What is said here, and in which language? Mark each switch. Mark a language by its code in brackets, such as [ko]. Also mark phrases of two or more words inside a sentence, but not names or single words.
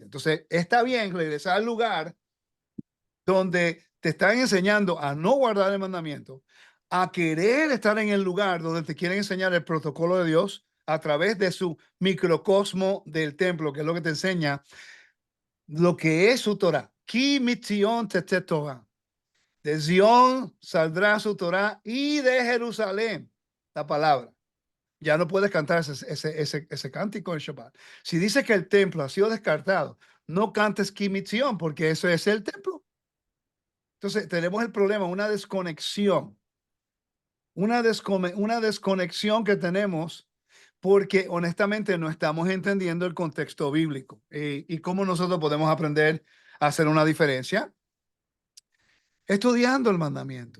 [es] Entonces, está bien regresar al lugar donde te están enseñando a no guardar el mandamiento, a querer estar en el lugar donde te quieren enseñar el protocolo de Dios a través de su microcosmo del templo, que es lo que te enseña lo que es su Torah. [he] כי מציון תצא תורה. [es] De Zion saldrá su Torah y de Jerusalén la palabra. Ya no puedes cantar ese cántico en Shabbat. Si dice que el templo ha sido descartado, no cantes Kimitzion porque eso es el templo. Entonces tenemos el problema, una desconexión que tenemos porque honestamente no estamos entendiendo el contexto bíblico y cómo nosotros podemos aprender a hacer una diferencia estudiando el mandamiento.